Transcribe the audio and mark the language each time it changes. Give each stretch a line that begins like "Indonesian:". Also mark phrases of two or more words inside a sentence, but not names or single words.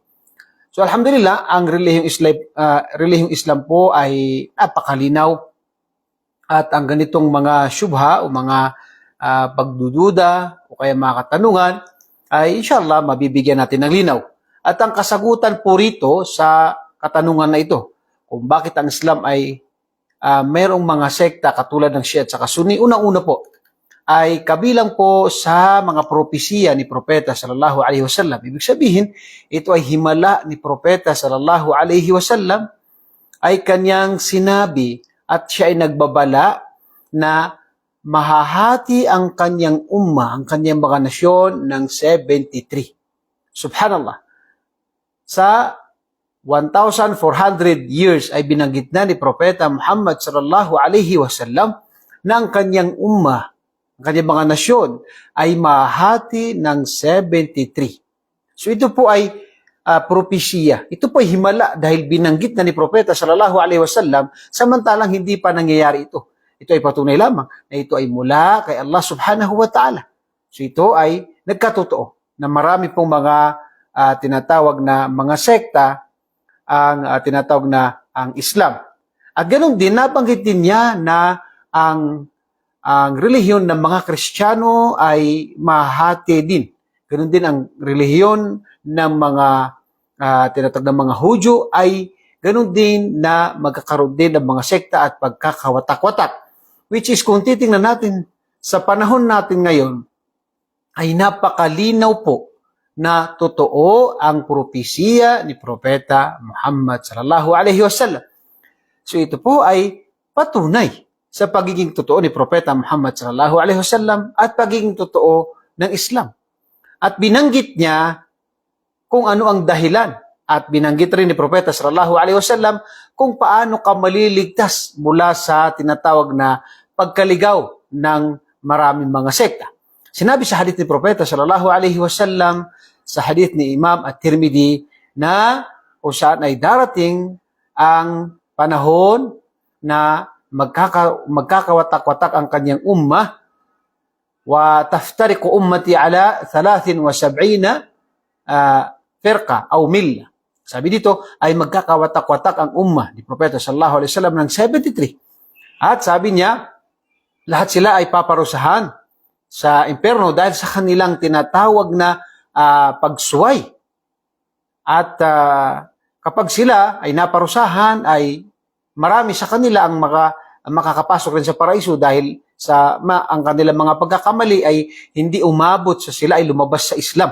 Filipino: So alhamdulillah, ang relihiyong Islam po ay napakalinaw at ang ganitong mga syubha o mga pagdududa o kaya mga katanungan ay inshallah mabibigyan natin ng linaw. At ang kasagutan po rito sa katanungan na ito, kung bakit ang Islam ay mayroong mga sekta katulad ng Shia at saka Sunni, unang-una po ay kabilang po sa mga propesiya ni Propeta
Arabic: صلى الله عليه وسلم.
Filipino: Ibig sabihin, ito ay himala ni Propeta
Arabic: صلى الله عليه وسلم
Filipino: ay kanyang sinabi at siya ay nagbabala na mahahati ang kanyang ang kanyang mga nasyon ng 73. Subhanallah. Sa 1,400 years ay binanggit na ni Propeta Muhammad
Arabic: صلى الله عليه وسلم
Filipino: na ang kanyang ang kanyang mga nasyon ay mahahati ng 73. So ito po ay propesya. Ito po ay himala dahil binanggit na ni Propeta
Arabic: صلى الله عليه وسلم
Filipino: samantalang hindi pa nangyayari ito. Ito ay patunay lamang na ito ay mula kay Allah
Arabic: سبحانه وتعالى.
Filipino: So ito ay nagkatotoo na marami pong mga tinatawag na mga sekta ang tinatawag na ang Islam. At ganun din, nabanggit din niya na ang relihiyon ng mga Kristiyano ay mahati din. Ganun din ang relihiyon ng mga tinatawag na mga Hudyo ay ganun din na magkakaroon din ng mga sekta at pagkakawatak-watak.
English: Which is
Filipino: kung titingnan natin sa panahon natin ngayon, ay napakalinaw po na totoo ang propesiya ni Propeta Muhammad
Arabic: صلى الله عليه وسلم.
Filipino: So ito po ay patunay sa pagiging totoo ni Propeta Muhammad
Arabic: صلى الله عليه وسلم
Filipino: at pagiging totoo ng Islam. At binanggit niya kung ano ang dahilan at binanggit rin ni Propeta
Arabic: صلى الله عليه وسلم
Filipino: kung paano ka maliligtas mula sa tinatawag na pagkaligaw ng maraming mga sekta. Sinabi sa hadith ni Propeta
Arabic: صلى الله عليه وسلم
Filipino: sa hadith ni Imam At-Tirmidhi na kung saan ay darating ang panahon na magkakawatak-watak ang kanyang ummah
Arabic: وتفترق أمتي على 73 فرقة
Filipino: o milla. Sabi dito ay magkakawatak-watak ang ummah ni Propeta
Arabic: صلى الله عليه وسلم
Filipino: ng 73. At sabi niya, lahat sila ay paparusahan sa impyerno dahil sa kanilang tinatawag na pagsuway. At kapag sila ay naparusahan, ay marami sa kanila ang makakapasok rin sa paraiso dahil sa ang kanilang mga pagkakamali ay hindi umabot sa sila ay lumabas sa Islam.